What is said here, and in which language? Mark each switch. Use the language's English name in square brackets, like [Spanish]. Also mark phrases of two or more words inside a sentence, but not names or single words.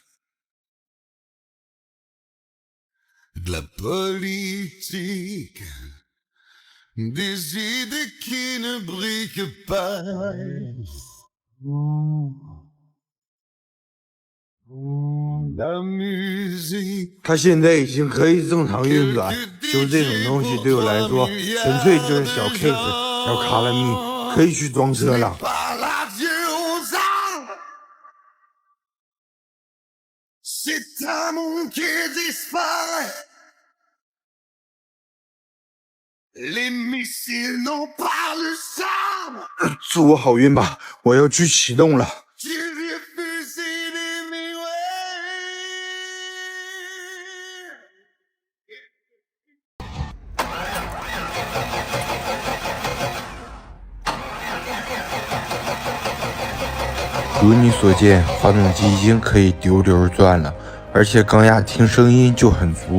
[French] De la politique, des idées qui ne brillent pas. La musique. [Chinese] 它现在已经可以正常运转，就这种东西对我来说，纯粹就是小 case， 小卡拉米，可以去装车了。 [French] C'est un monde qui disparaît. Les missiles n'ont pas le charme. [Chinese] 祝我好运吧，我要去启動了。如你所見，發動機已經可以丟溜轉了，而且高壓聽聲音就很足。